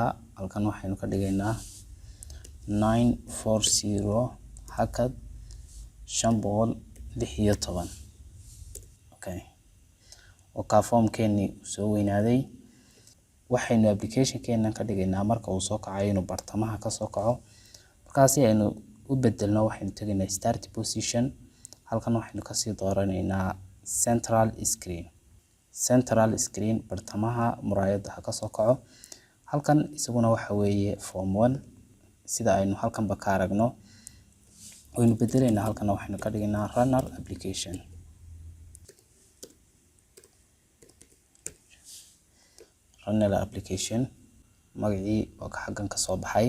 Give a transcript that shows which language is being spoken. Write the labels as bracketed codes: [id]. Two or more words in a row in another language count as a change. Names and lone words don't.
[so] Halkan waxaynu ka dhigaynaa 940 hakad 516. Okay. Ka form-keennii soo weynaaday. Waxaynu application-keenan ka dhigaynaa marka uu soo kacayo inuu bartamaha ka soo kaco. Markaasi aynu u bedelno waxaynu tagaynaa [en] start position. [so] Halkan waxaynu ka sii dooranaynaa [en] central screen. Central screen [so] bartamaha muraayadda ha ka soo kaco. Halkan isaguna waxa weeye form 1 sida aynu halkanba ka aragno. Waynu bedelaynaa halkan waxaynu ka dhigaynaa [en] runner application. Runner application [so] magacii oo ka xaggan ka soo baxay.